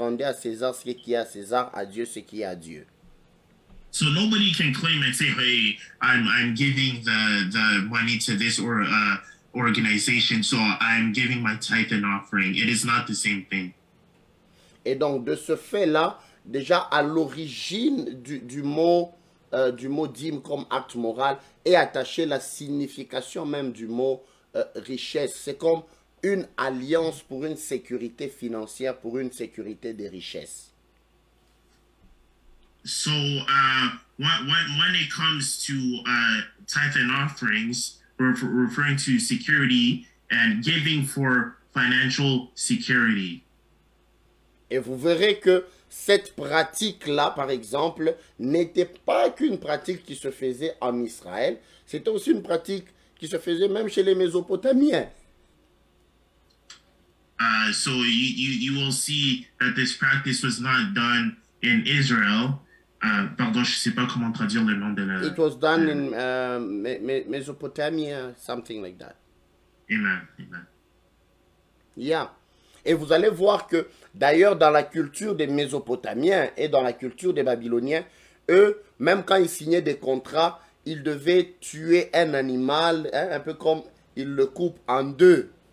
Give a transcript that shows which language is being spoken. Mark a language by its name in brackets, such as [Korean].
[French] Rendez à César ce qui est à César, à Dieu ce qui est à Dieu. [English] So nobody can claim and say, hey, I'm giving the money to this or organization, so I'm giving my tithe and offering. It is not the same thing. [French] Et donc, de ce fait-là, déjà à l'origine du mot dîme comme acte moral est attachée la signification même du mot richesse. C'est comme une alliance pour une sécurité financière, pour une sécurité des richesses. [English] So, when it comes to tithe and offerings, we're referring to security and giving for financial security. [French] Et vous verrez que cette pratique-là, par exemple, n'était pas qu'une pratique qui se faisait en Israël, c'était aussi une pratique qui se faisait même chez les Mésopotamiens. [English] So you will see that this practice was not done in Israel. [French] Pardon, je sais pas comment traduire le nom de la... [English] It was done in Mesopotamia, something like that. Amen, amen. Yeah. [French] Et vous allez voir que, d'ailleurs, dans la culture des Mésopotamiens et dans la culture des Babyloniens, eux, même quand ils signaient des contrats, ils devaient tuer un animal, hein, un peu comme ils le coupent en deux.